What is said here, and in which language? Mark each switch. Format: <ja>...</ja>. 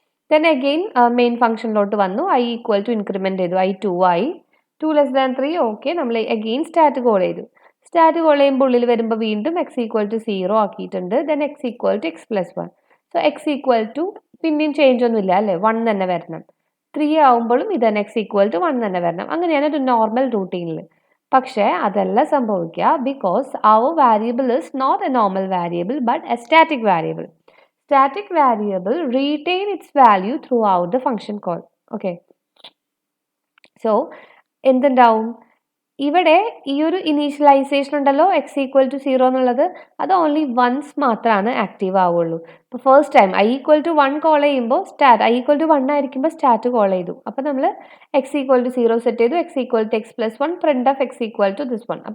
<ml>Then again main ഫംഗ്ഷനിലോട്ട് വന്നു. I equal to increment ചെയ്തു, I 2 ആയി. 2 ലെസ് ദാൻ 3. ഓക്കെ, നമ്മൾ അഗെയിൻ സ്റ്റാറ്റ് കോൾ ചെയ്തു. സ്റ്റാറ്റ് കോൾ ചെയ്യുമ്പോൾ ഉള്ളിൽ വരുമ്പോൾ വീണ്ടും എക്സ് ഈക്വൽ ടു 0 ആക്കിയിട്ടുണ്ട്. Then X equal to X plus 1. So X equal to പിന്നെയും ചേഞ്ച് ഒന്നുമില്ല അല്ലേ, 1 തന്നെ വരണം. 3 ആവുമ്പോഴും ഇത് തന്നെ എക്സ് ഈക്വൽ ടു 1 തന്നെ വരണം. അങ്ങനെയാണ് ഒരു നോർമൽ റൂട്ടീനിൽ. പക്ഷേ അതല്ല സംഭവിക്കുക,</ml> <en>Because our variable is not a normal variable but a static variable. Static variable retain its value throughout the function call. Okay.</en> <ml>So എന്തുണ്ടാവും, ഇവിടെ ഈ ഒരു ഇനീഷ്യലൈസേഷൻ ഉണ്ടല്ലോ എക്സ് ഈക്വൽ ടു 0 എന്നുള്ളത്, അത് ഓൺലി വൺസ് മാത്രമാണ് ആക്റ്റീവ് ആവുള്ളൂ. ഇപ്പോൾ first time I equal to 1 call ചെയ്യുമ്പോൾ ഐ ഈക്വൽ ടു 1 ആയിരിക്കുമ്പോൾ സ്റ്റാറ്റ് കോൾ ചെയ്തു. അപ്പോൾ നമ്മൾ എക്സ് ഈക്വൽ ടു 0 സെറ്റ് ചെയ്തു, X equal to X plus 1 print of X equal to this 1.</ml>